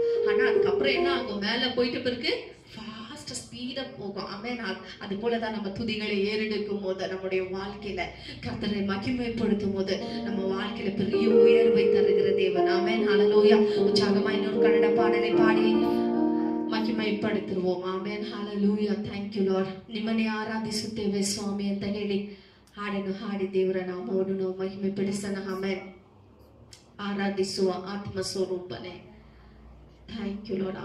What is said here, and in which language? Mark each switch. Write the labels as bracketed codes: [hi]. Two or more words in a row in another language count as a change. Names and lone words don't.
[ta] ஆனா அதுக்கப்புறம் என்ன ஆகும், மேல போயிட்டு பிறகு [en] fasta speeda [ta] போகும். ஆமென். அது போலதான் நம்ம துதிகளை ஏறெடுக்கும் போது, நம்முடைய வாழ்க்கையில கர்த்தரை மகிமைப்படுத்தும் போது நம்ம வாழ்க்கையில பெரிய உயர்வை தருகிற தேவன். ஆமென் ஹல்லேலூயா. உற்சாகமா இன்னொரு கன்னட பாடலை பாடி ಮಹಿಮೆಪಡುತ್ತಿರುವೋಮ. [en] ಆಮೆನ್ ಹಲ್ಲೆಲೂಯಾ. thank you Lord. [kn] ನಿಮ್ಮನ್ನೇ ಆರಾಧಿಸುತ್ತೇವೆ ಸ್ವಾಮಿ ಅಂತ ಹೇಳಿ ಹಾಡನ್ನು ಹಾಡಿ ದೇವರ ನಾಮವನ್ನು ನಾವು ಮಹಿಮೆ ಪಡಿಸೋಣ. ಆಮೆನ್. ಆರಾಧಿಸುವ ಆತ್ಮ ಸ್ವರೂಪನೇ, [en] thank you Lord.